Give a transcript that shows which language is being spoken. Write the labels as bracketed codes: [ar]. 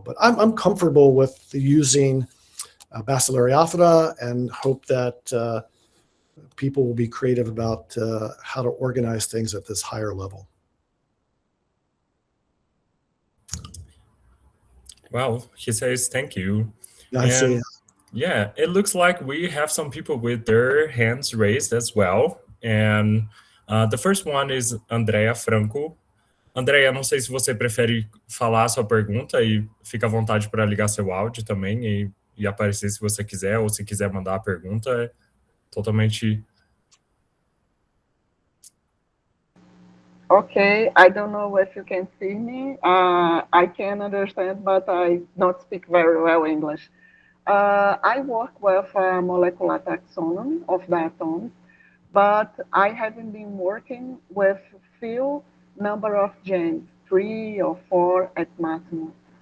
[en] But I'm comfortable with using Bacillariophyta and hope that people will be creative about how to organize things at this higher level. Well, he says thank you. I see. Yeah, it looks like we have some people with their hands raised as well. And the first one is Andrea Franco. [pt] Andrea, não sei se você prefere falar a sua pergunta e fica à vontade para ligar seu áudio também e aparecer se você quiser, ou se quiser mandar a pergunta, é totalmente... [en] Okay, I don't know if you can see me. I can understand, but I don't speak very well English. I work with molecular taxonomy of diatoms, but I haven't been working with few number of genes, 3 or 4 at maximum.